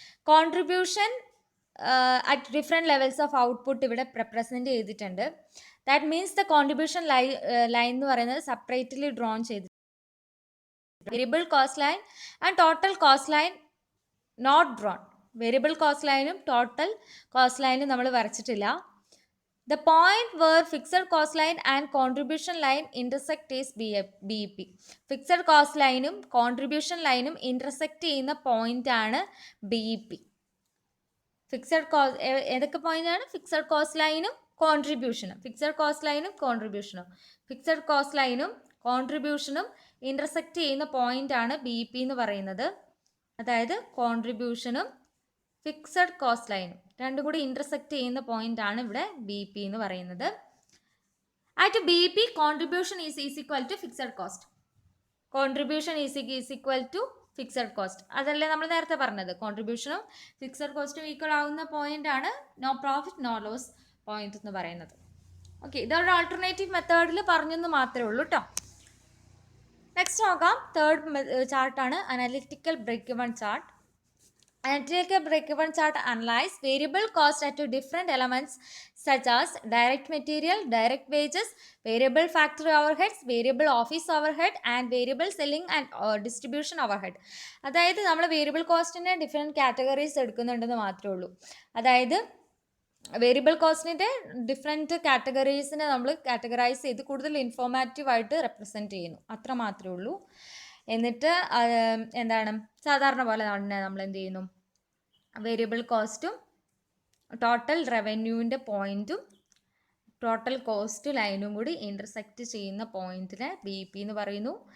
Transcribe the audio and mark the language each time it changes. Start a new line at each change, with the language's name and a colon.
English: contribution at different levels of output
Malayalam: ഇവിടെ represent ചെയ്തിട്ടുണ്ട്.
English: that means the contribution line
Malayalam: എന്ന് പറയുന്നത്
English: Separately drawn ചെയ്തിട്ടുണ്ട്. Variable cost line and total cost line not drawn.
Malayalam: Variable cost ലൈനും total cost ലൈനും നമ്മൾ വരച്ചിട്ടില്ല.
English: The point where fixed cost line and contribution line intersect is BEP. Fixed cost line contribution line intersect
Malayalam: ചെയ്യുന്ന point ആണ്
English: BEP.
Malayalam: Fixed cost ഏതൊക്കെ point ആണ്? Fixed cost ലൈനും കോൺട്രിബ്യൂഷനും. Fixed cost ലൈനും കോൺട്രിബ്യൂഷനും. Fixed cost ലൈനും കോൺട്രിബ്യൂഷനും intersect ചെയ്യുന്ന പോയിന്റ് ആണ് BEP എന്ന് പറയുന്നത്. അതായത് കോൺട്രിബ്യൂഷനും ഫിക്സഡ് കോസ്റ്റ് ലൈനും രണ്ടും കൂടി ഇന്റർസെക്റ്റ് ചെയ്യുന്ന പോയിന്റ് ആണ് ഇവിടെ BEP എന്ന് പറയുന്നത്.
English: At BEP contribution is equal to fixed cost. Contribution is equal to fixed cost.
Malayalam: അതല്ലേ നമ്മൾ നേരത്തെ പറഞ്ഞത്, കോൺട്രിബ്യൂഷനും ഫിക്സഡ് കോസ്റ്റും ഈക്വൽ ആവുന്ന പോയിന്റ് ആണ്
English: no profit no loss
Malayalam: point എന്ന് പറയുന്നത്. ഓക്കെ, ഇതൊരു ആൾട്ടർനേറ്റീവ് മെത്തേഡിൽ പറഞ്ഞെന്ന് മാത്രമേ ഉള്ളൂ കേട്ടോ. നെക്സ്റ്റ് നോക്കാം, third ചാർട്ടാണ് analytical break even chart.
English: Analytical break-even chart analyze variable cost at different elements such as direct material, direct wages, variable factory overheads, variable office overhead and variable selling and distribution overhead.
Malayalam: അതായത് നമ്മൾ variable കോസ്റ്റിൻ്റെ different categories എടുക്കുന്നുണ്ടെന്ന് മാത്രമേ ഉള്ളൂ. അതായത് variable കോസ്റ്റിൻ്റെ different കാറ്റഗറീസിനെ നമ്മൾ categorise ചെയ്ത് കൂടുതൽ ഇൻഫോർമാറ്റീവായിട്ട് represent ചെയ്യുന്നു, അത്ര മാത്രമേ ഉള്ളൂ. എന്നിട്ട് എന്താണ് സാധാരണ പോലെ തന്നെ നമ്മൾ എന്ത് ചെയ്യുന്നു, വേരിയബിൾ കോസ്റ്റും ടോട്ടൽ റവന്യൂവിൻ്റെ പോയിൻറ്റും ടോട്ടൽ കോസ്റ്റ് ലൈനും കൂടി ഇൻ്റർസെക്റ്റ് ചെയ്യുന്ന പോയിൻറ്റിനെ ബി പി എന്ന് പറയുന്നു.